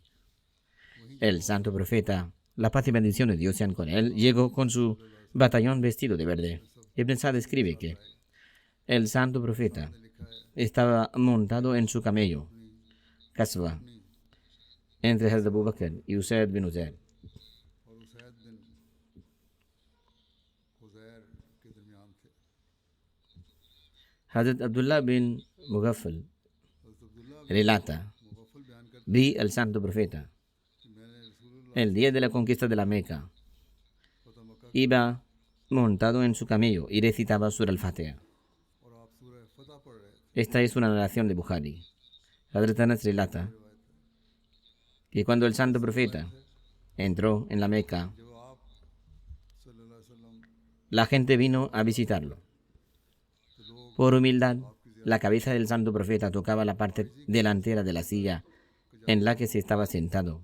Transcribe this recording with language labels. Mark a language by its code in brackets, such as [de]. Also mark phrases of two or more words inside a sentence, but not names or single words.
[es] El santo profeta, la paz y bendición de Dios sean con él, llegó con su batallón vestido de verde. Ibn Sa'd escribe que el santo profeta estaba montado en su camello, Kaswa, entre Hazrat Abu Bakr y Usaid bin Uzair. Hazrat Abdullah bin Mughaffal relata: vi al santo profeta el día de la conquista de la Meca. Iba montado en su camello y recitaba Surah al-Fatiha. Esta es una narración de Bukhari. Hazrat Anas relata que cuando el santo profeta entró en la Meca, la gente vino a visitarlo. Por humildad, la cabeza del santo profeta tocaba la parte delantera de la silla en la que se estaba sentado.